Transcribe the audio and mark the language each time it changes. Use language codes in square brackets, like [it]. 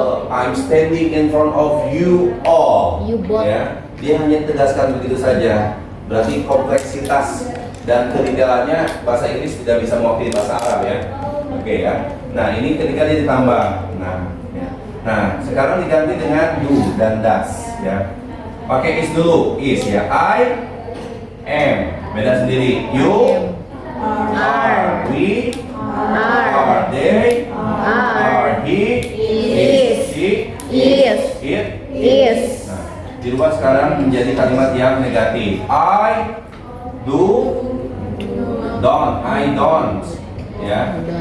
[en] I'm standing in front of you all. You both. [id] Ya. Dia hanya tegaskan begitu saja. Berarti kompleksitas dan kedetailannya bahasa Inggris tidak bisa mewakili bahasa Arab ya. Oke ya. Nah ini ketika dia ditambah. Nah sekarang diganti dengan do dan does ya. Pakai is dulu, is ya. [en] I am, [id] beda sendiri. [en] You are, we are, they are, he is, she is, it is. [id] Nah, dirubah sekarang menjadi kalimat yang negatif. [en] I do, don't, I don't, [id] ya.